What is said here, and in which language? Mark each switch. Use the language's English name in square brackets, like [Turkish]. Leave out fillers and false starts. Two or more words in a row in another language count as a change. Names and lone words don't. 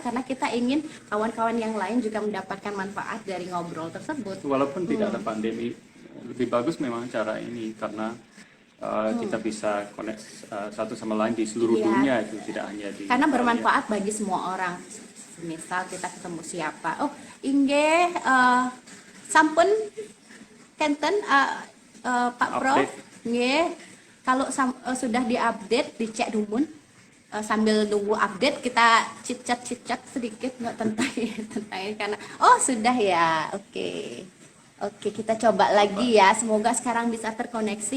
[Indonesian] Karena kita ingin kawan-kawan yang lain juga mendapatkan manfaat dari ngobrol tersebut. Walaupun tidak ada pandemi, lebih bagus memang cara ini karena kita bisa connect satu sama lain di seluruh Iya. dunia, itu tidak hanya di Karena bermanfaat bagi semua orang. Misal kita ketemu siapa, [Balinese] oh inggih sampun kenten Pak Prof, [Indonesian] Update. nggih kalau sudah diupdate dicek dumun. Sambil nunggu update kita cicat sedikit nggak tentang tentang ini karena oh sudah ya, oke kita coba lagi ya, semoga sekarang bisa terkoneksi